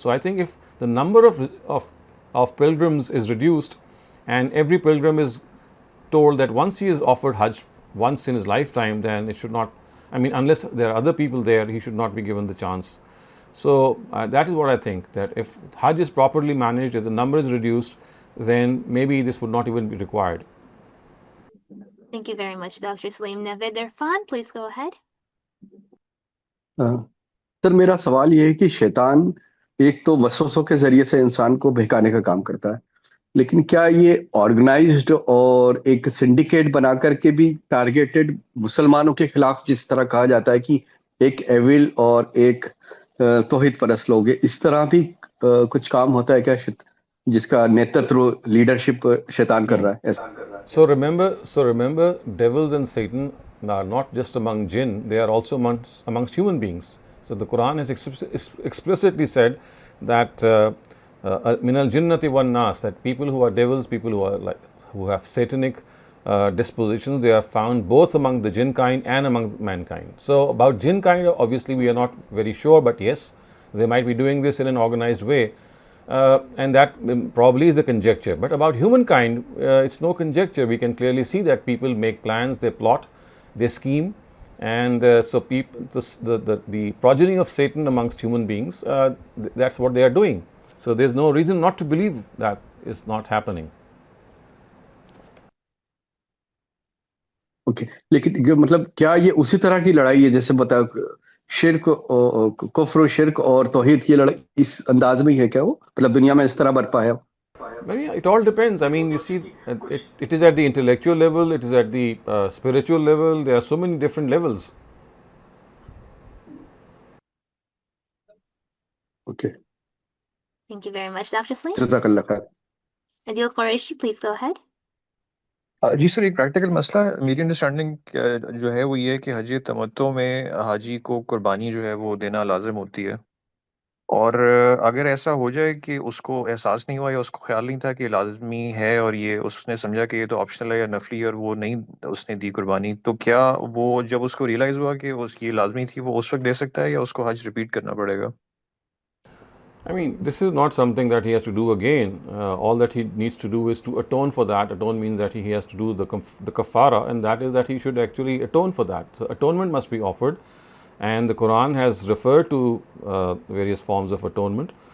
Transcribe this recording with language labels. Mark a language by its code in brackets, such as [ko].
[en] So I think if the number of pilgrims is reduced, and every pilgrim is told that once he is offered Hajj once in his lifetime, then it should not, unless there are other people there, he should not be given the chance. So that is what I think, that if Hajj is properly managed, if the number is reduced, then maybe this would not even be required. Thank you very much, Dr. Saleem. Javed Irfan, please go ahead. [hi] Sir मेरा सवाल ये है कि शैतान एक तो वसवसों के जरिए से इंसान को बहकाने का काम करता है, लेकिन क्या ये ऑर्गेनाइज्ड और एक सिंडिकेट बना करके भी टारगेटेड मुसलमानों के खिलाफ, जिस तरह कहा जाता है कि एक एविल और एक तौहीद परस्त लोग हैं, इस तरह भी कुछ काम होता है क्या जिसका नेतृत्व लीडरशिप शैतान कर रहा है ऐसा? [en] So remember, devils and Satan are not just among jinn, they are also amongst human beings. So the Qur'an has explicitly said that [ar] min al jinnati wan nas, [en] that people who are devils, people who have satanic dispositions, they are found both among the jinn kind and among mankind. So about jinn kind, obviously we are not very sure, but yes, they might be doing this in an organized way. And that probably is the conjecture. But about humankind, it's no conjecture. We can clearly see that people make plans, they plot, they scheme, and so the progeny of Satan amongst human beings, that's what they are doing. So there's no reason not to believe that is not happening. [hi] Okay, लेकिन मतलब क्या ये उसी तरह की लड़ाई है जैसे बताओ शिर्क कुफ्र शिर्क और तौहीद की लड़ाई इस अंदाज में है क्या वो, मतलब दुनिया में इस तरह बरपा है? [en] Maybe it all depends. You see, it is at the intellectual level, it is at the spiritual level. There are so many different levels. Okay. Thank you very much, Dr. Saleem. [ar] Jazakallah khair. [en] Adil Qureshi, please go ahead. [hi] Ji sir, एक practical मसला मेरी understanding जो है वो ये है कि हज तमत्तो में हाजी को कुर्बानी जो है वो देना लाजिम होती है, और अगर ऐसा हो जाए कि उसको एहसास नहीं हुआ या उसको ख्याल नहीं था कि लाजमी है और ये उसने समझा कि ये तो ऑप्शनल है या नफली है और वो नहीं उसने दी कुर्बानी, तो क्या वो जब उसको रियलाइज़ हुआ कि उसकी लाजमी थी वो उस वक्त दे सकता है या उसको हज रिपीट करना पड़ेगा? [en] This is not something that he has to do again. All that he needs to do is to atone for that. Atone means that he has to do the kafara, and that is that he should actually atone for that. So atonement must be offered, and the Quran has referred to various forms of atonement.